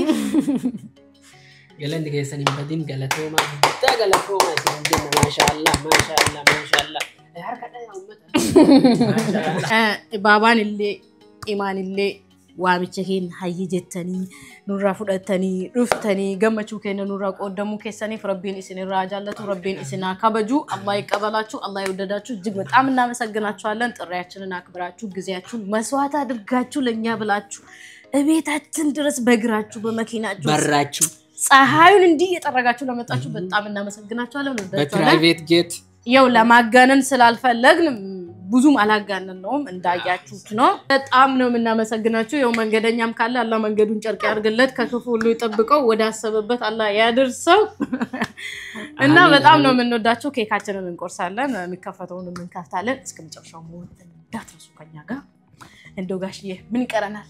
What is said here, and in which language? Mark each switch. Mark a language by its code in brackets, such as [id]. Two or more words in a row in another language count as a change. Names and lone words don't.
[om] Galanni keessanii badin galatoomaa guddaa galatoomaa isin jenna maashaallah. Baabaan illee imaan illee waamicha keenya hayyi jettanii nurraa fudhatanii dhuftanii gammachuu keenya nurraa qoodamuu keessaniif rabbiin isinirraa jaallatu rabbiin isinaa kabaju [am] Allah ይቀበላችሁ Allah ይወደዳችሁ እጅግ በጣም እናመሰግናችኋለን ጥሪያችንን አክብራችሁ ጊዜያችሁን መስዋዕት አድርጋችሁ ለኛ ብላችሁ እቤታችን ድረስ በእግራችሁ በመኪናችሁ በራችሁ ፀሐዩን እንዲህ እየጠረጋችሁ ለመጣችሁ በጣም እናመሰግናችኋለን በፕራይቬት ጄት ያው ለማጋነን ስላልፈለግን ብዙም አላጋነነውም እንዳያችሁት ነው በጣም ነው እናመሰግናችሁ ያው መንገደኛም ካለ አላህ መንገዱን ጨርቅ ያርግለት ከክፉ ሁሉ ይጠብቀው ወደ አሰበበት አላህ ያድርሰው እና በጣም ነው የምንወዳችሁ ኬካችንን እንቆርሳለን የሚከፈተውን እንከፍታለን እስከመጨረሻው ሞት እንዳትረሱ ከኛ ጋር እንደው ጋሽዬ ምን ይቀረናል